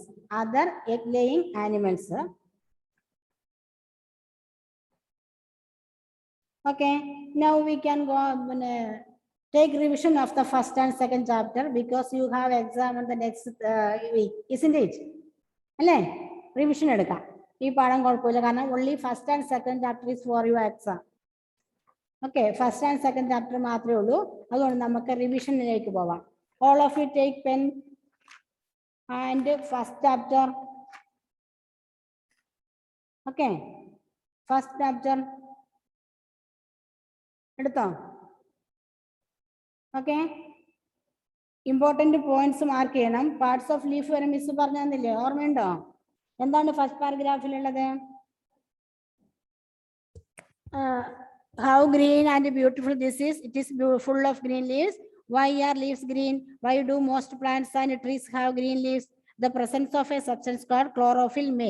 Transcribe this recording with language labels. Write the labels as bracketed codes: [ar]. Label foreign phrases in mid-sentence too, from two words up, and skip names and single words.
[en] Other egg-laying animals. Okay, now we can go take revision of the first and second chapter because you have exam on the next week, isn't it? [ml] റിവിഷൻ എടുക്ക. ഈ പാഠം കൊളപ്പില്ല കാരണം [en] only first and second chapter is for your exam. Okay, first and second chapter [ml] മാത്രേ ഉള്ളൂ. അതോണ്ട് നമുക്ക് റിവിഷൻ ഇലേക്ക് പോവാം. [en] All of you take pen and first chapter. Okay, first chapter edutho. Okay, important points mark cheyanam. Parts of leaf [ml] വരെ മിസ്സ് പറഞ്ഞില്ലേ ഓർമ്മയുണ്ടോ. [en] Endanu first paragraph [ml] ഇൽ ഉള്ളത്? [en] How green and beautiful this is. It is full of green leaves. Why are leaves green? Why do most plants and trees have green leaves? The presence of a substance called chlorophyll may.